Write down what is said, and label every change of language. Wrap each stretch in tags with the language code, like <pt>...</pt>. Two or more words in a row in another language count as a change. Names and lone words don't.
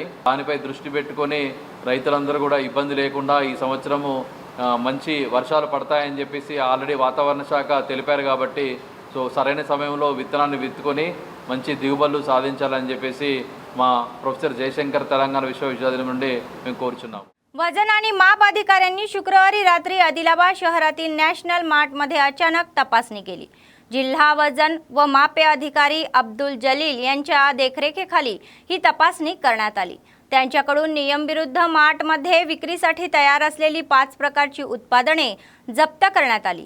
<te>దానిపై దృష్టి పెట్టుకొని రైతులందరూ కూడా ఇబ్బంది లేకుండా ఈ సంవత్సరము మంచి వర్షాలు పడతాయని చెప్పేసి ఆల్రెడీ వాతావరణ శాఖ తెలిపారు కాబట్టి సో సరైన సమయంలో విత్తనాన్ని విత్తుకొని మంచి దిగుబడులు साधिंచాలని చెప్పేసి మా ప్రొఫెసర్ జయశంకర్ తెలంగాణ विश्वविद्यालय నుండి మేము కోరుచున్నాం.</te> <mr>वजन आणि माप अधिकाऱ्यांनी शुक्रवारी रात्री आदिलाबाद शहरातील नॅशनल मार्टमध्ये अचानक तपासणी केली. जिल्हा वजन व मापे अधिकारी अब्दुल जलील यांच्या देखरेखीखाली ही तपासणी करण्यात आली. त्यांच्याकडून नियमविरुद्ध मार्टमध्ये विक्रीसाठी तयार असलेली 5 प्रकारची उत्पादने जप्त करण्यात आली.</mr>